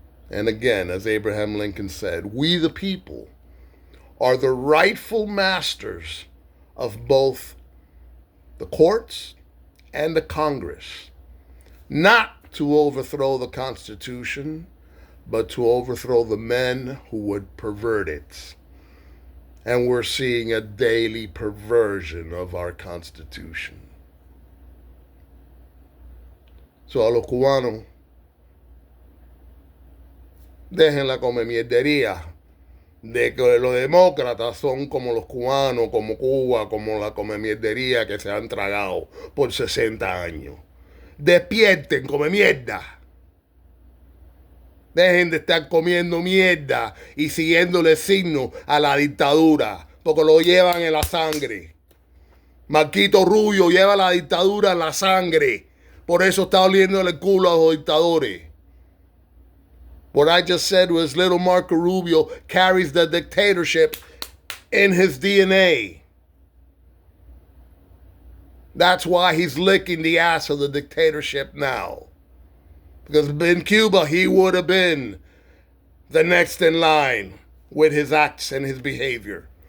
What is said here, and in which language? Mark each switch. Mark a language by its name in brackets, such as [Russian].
[English] And again, as Abraham Lincoln said, we the people are the rightful masters of both the courts and the Congress, not to overthrow the Constitution, but to overthrow the men who would pervert it. And we're seeing a daily perversion of our Constitution. [Spanish] So a los cubanos, dejen la comemierdería de que los demócratas son como los cubanos, como Cuba, como la comemierdería que se han tragado por 60 años. Despierten, come mierda. Dejen de estar comiendo mierda y siguiéndole signo a la dictadura, porque lo llevan en la sangre. Marquito Rubio lleva la dictadura en la sangre. Por eso está oliendo el culo a los dictadores. [English] What I just said was little Marco Rubio carries the dictatorship in his DNA. That's why he's licking the ass of the dictatorship now. Because in Cuba, he would have been the next in line with his acts and his behavior.